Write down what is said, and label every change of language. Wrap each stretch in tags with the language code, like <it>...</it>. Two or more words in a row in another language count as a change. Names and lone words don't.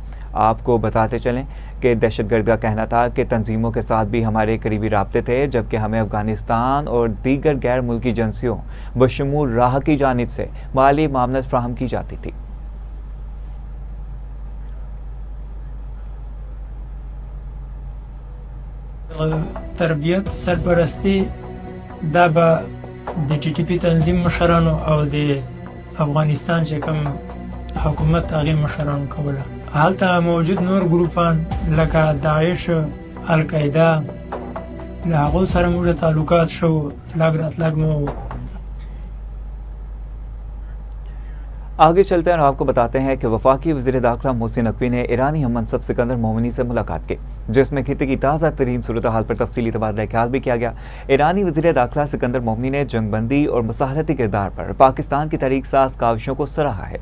<ur>آپ کو بتاتے چلیں کہ دہشتگرد کا کہنا تھا کہ تنظیموں کے ساتھ بھی ہمارے قریبی رابطے تھے، جبکہ ہمیں افغانستان اور دیگر غیر ملکی ایجنسیوں بشمول را کی جانب سے مالی معاملات فراہم کی جاتی تھی. تربیت سرپرستی</ur> <ps>دا به د TTP تنظیم مشرانو او د افغانستان چې کوم حکومت هغې مشرانو کوله. هلته موجود نور ګروپان لکه داعش، القاعده، له هغو سره موږ تعلقات شو، تلګ راتلګ مو.</ps> <ur>آگے چلتے ہیں اور آپ کو بتاتے ہیں کہ وفاقی وزیر داخلہ محسن نقوی نے ایرانی ہم منصب سکندر مومنی سے ملاقات کی، جس میں خطے کی تازہ ترین صورت حال پر تفصیلی تبادلہ خیال بھی کیا گیا. ایرانی وزیر داخلہ سکندر مومنی نے جنگبندی اور مصاہرتی کردار پر پاکستان کی تحریک ساز کاوشوں کو سراہا ہے.</ur>